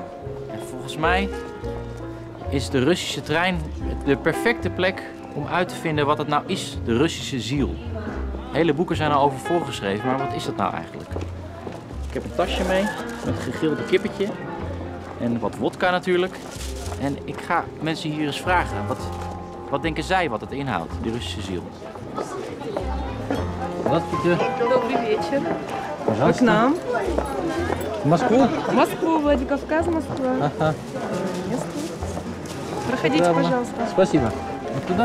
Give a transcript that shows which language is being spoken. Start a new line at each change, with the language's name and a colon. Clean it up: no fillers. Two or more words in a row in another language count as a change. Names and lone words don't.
Russian: En volgens mij is de Russische trein de perfecte plek om uit te vinden wat het nou is, de Russische ziel. Hele boeken zijn al over voorgeschreven, maar wat is dat nou eigenlijk? Ik heb een tasje mee met een gegrilde kippetje en wat wodka natuurlijk. En ik ga mensen hier eens vragen, wat denken zij wat het inhoudt, die Russische ziel? Здравствуйте. Добрый вечер. Пожалуйста. К нам. В Москву? В Москву, Владикавказ, Москва. Ага. Проходите, Прямо. пожалуйста. Спасибо. Вот туда?